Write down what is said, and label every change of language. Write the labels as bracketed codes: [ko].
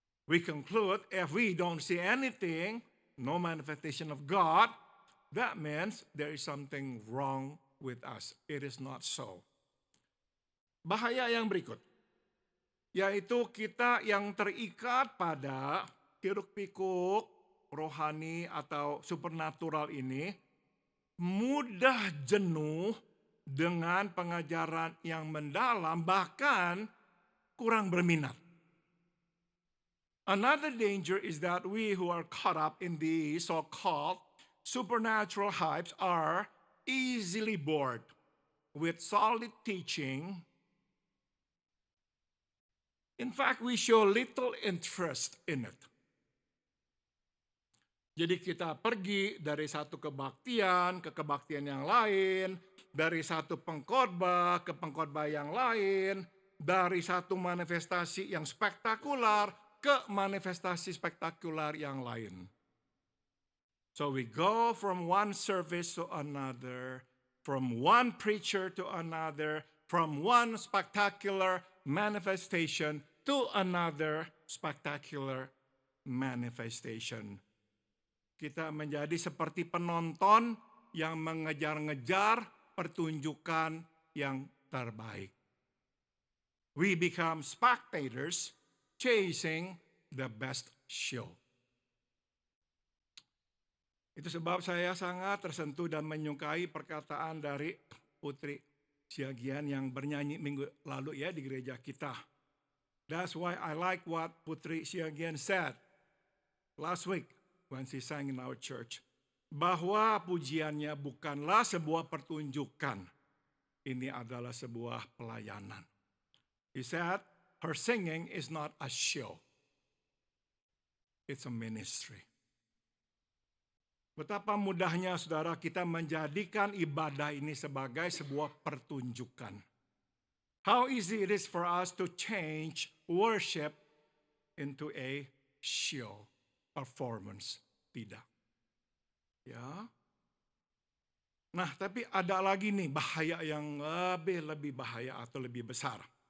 [en] We conclude if we don't see anything, no manifestation of God, that means there is something wrong with us. It is not so. [id] Bahaya yang berikut, yaitu kita yang terikat pada hiruk-pikuk rohani atau supernatural ini mudah jenuh dengan pengajaran yang mendalam, bahkan kurang berminat. [en] Another danger is that we who are caught up in the so-called supernatural hypes are easily bored with solid teaching. In fact, we show little interest in it. [id] Jadi kita pergi dari satu kebaktian ke kebaktian yang lain, dari satu pengkhotbah ke pengkhotbah yang lain, dari satu manifestasi yang spektakular ke manifestasi spektakular yang lain. [en] So we go from one service to another, from one preacher to another, from one spectacular manifestation to another spectacular manifestation. [id] Kita menjadi seperti penonton yang mengejar-ngejar pertunjukan yang terbaik. [en] We become spectators chasing the best show. [id] Itu sebab saya sangat tersentuh dan menyukai perkataan dari Putri Siagian yang bernyanyi minggu lalu ya di gereja kita. [en] That's why I like what Putri Siagian said last week when she sang in our church. [id] Bahwa pujiannya bukanlah sebuah pertunjukan. Ini adalah sebuah pelayanan. [en] He said her singing is not a show. It's a ministry. [id] Betapa mudahnya saudara kita menjadikan ibadah ini sebagai sebuah pertunjukan. [en] How easy it is for us to change worship into a show, performance. [id] Tidak. Ya. Nah, tapi ada lagi nih bahaya yang lebih bahaya atau lebih besar.